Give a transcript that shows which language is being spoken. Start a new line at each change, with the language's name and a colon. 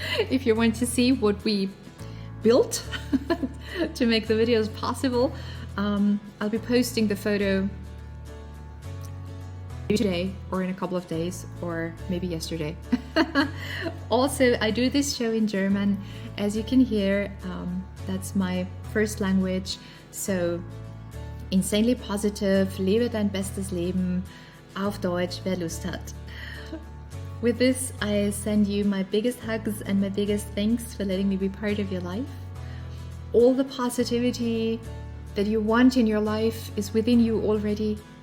English: If you want to see what we built to make the videos possible, I'll be posting the photo today or in a couple of days or maybe yesterday. Also, I do this show in German. As you can hear, that's my first language. So, insanely positive,
German: lebe dein bestes Leben, auf Deutsch, wer Lust hat.
English: With this, I send you my biggest hugs and my biggest thanks for letting me be part of your life. All the positivity that you want in your life is within you already.